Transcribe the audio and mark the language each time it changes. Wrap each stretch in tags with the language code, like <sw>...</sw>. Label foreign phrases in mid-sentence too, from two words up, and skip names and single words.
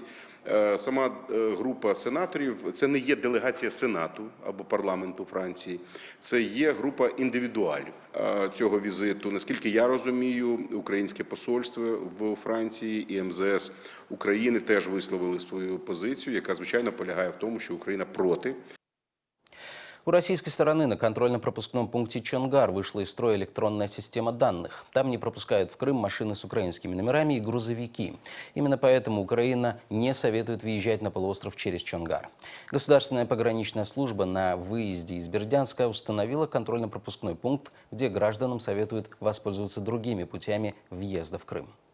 <uk>Сама група сенаторів – це не є делегація Сенату або парламенту Франції, це є група індивідуалів цього візиту. Наскільки я розумію, українське посольство в Франції і МЗС України теж висловили свою позицію, яка, звичайно, полягає в тому, що Україна проти.</uk> <ru>У российской стороны на контрольно-пропускном пункте Чонгар вышла из строя электронная система данных. Там не пропускают в Крым машины с украинскими номерами и грузовики. Именно поэтому Украина не советует въезжать на полуостров через Чонгар. Государственная пограничная служба на выезде из Бердянска установила контрольно-пропускной пункт, где гражданам советуют воспользоваться другими путями въезда в Крым.</ru>